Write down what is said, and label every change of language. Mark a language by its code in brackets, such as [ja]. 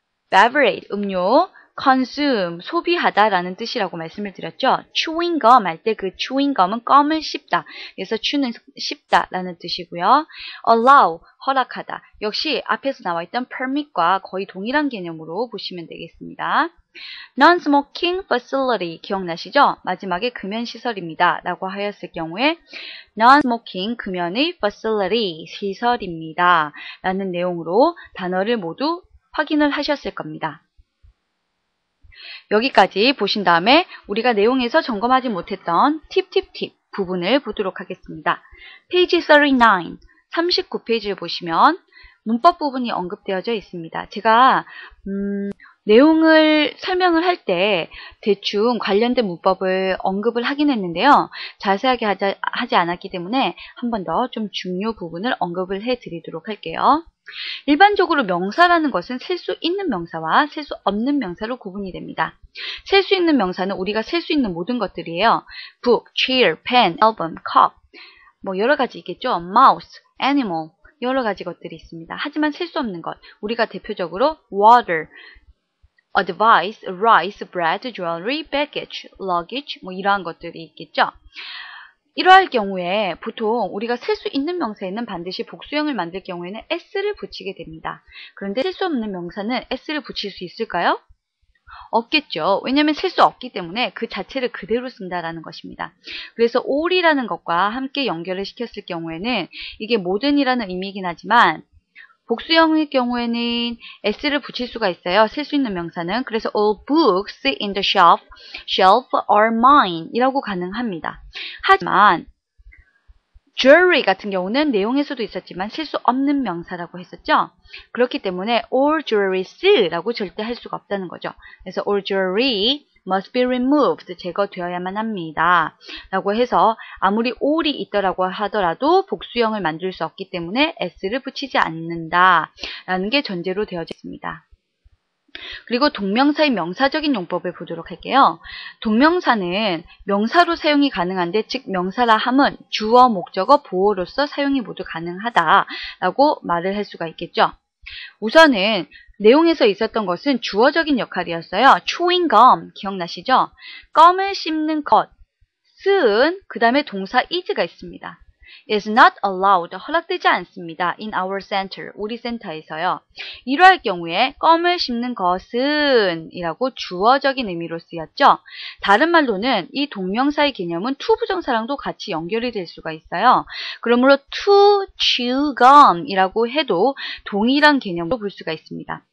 [ko] beverage, 음료. consume, 소비하다라는 뜻이라고 말씀을 드렸죠. chewing gum 할 때 그 chewing gum은 껌을 씹다. 그래서 chew는 씹다라는 뜻이고요. allow, 허락하다. 역시 앞에서 나와 있던 permit과 거의 동일한 개념으로 보시면 되겠습니다. [en] non-smoking facility [ko] 기억나시죠? 마지막에 금연시설입니다. 라고 하였을 경우에 non-smoking 금연의 facility 시설입니다. 라는 내용으로 단어를 모두 확인을 하셨을 겁니다. 여기까지 보신 다음에 우리가 내용에서 점검하지 못했던 팁 부분을 보도록 하겠습니다. 페이지 39페이지를 보시면 문법 부분이 언급되어져 있습니다. 제가 내용을 설명을 할 때 대충 관련된 문법을 언급을 하긴 했는데요. 자세하게 하지 않았기 때문에 한 번 더 좀 중요 부분을 언급을 해드리도록 할게요. 일반적으로 명사라는 것은 셀 수 있는 명사와 셀 수 없는 명사로 구분이 됩니다. 셀 수 있는 명사는 우리가 셀 수 있는 모든 것들이에요. [en] book, chair, pen, album, cup, [ko] 뭐 여러 가지 있겠죠. mouse, animal, 여러 가지 것들이 있습니다. 하지만 셀 수 없는 것, 우리가 대표적으로 water, advice, rice, bread, jewelry, baggage, luggage, 뭐 이러한 것들이 있겠죠. 이러할 경우에 보통 우리가 셀 수 있는 명사에는 반드시 복수형을 만들 경우에는 s를 붙이게 됩니다. 그런데 셀 수 없는 명사는 s를 붙일 수 있을까요? 없겠죠. 왜냐하면 셀 수 없기 때문에 그 자체를 그대로 쓴다라는 것입니다. 그래서 all이라는 것과 함께 연결을 시켰을 경우에는 이게 모든이라는 의미이긴 하지만 복수형의 경우에는 s를 붙일 수가 있어요. 셀 수 있는 명사는. [en] 그래서 all books in the shelf are mine [ko] 이라고 가능합니다. 하지만 jewelry 같은 경우는 내용에서도 있었지만 셀 수 없는 명사라고 했었죠. 그렇기 때문에 [en] all jewelries [ko] 라고 절대 할 수가 없다는 거죠. 그래서 [en] all jewelry must be removed. [ko] 제거되어야만 합니다. 라고 해서 아무리 all이 있더라고 하더라도 복수형을 만들 수 없기 때문에 s를 붙이지 않는다. 라는 게 전제로 되어져 있습니다. 그리고 동명사의 명사적인 용법을 보도록 할게요. 동명사는 명사로 사용이 가능한데, 즉 명사라 함은 주어, 목적어, 보어로서 사용이 모두 가능하다라고 말을 할 수가 있겠죠. 우선은 내용에서 있었던 것은 주어적인 역할이었어요. chewing gum 기억나시죠? 껌을 씹는 것은 그 다음에 동사 is가 있습니다. [en] is not allowed, [ko] 허락되지 않습니다. [en] in our center, [ko] 우리 센터에서요. 이러할 경우에 껌을 씹는 것은 이라고 주어적인 의미로 쓰였죠. 다른 말로는 이 동명사의 개념은 to 부정사랑도 같이 연결이 될 수가 있어요. 그러므로 [en] to chew gum [ko] 이라고 해도 동일한 개념으로 볼 수가 있습니다.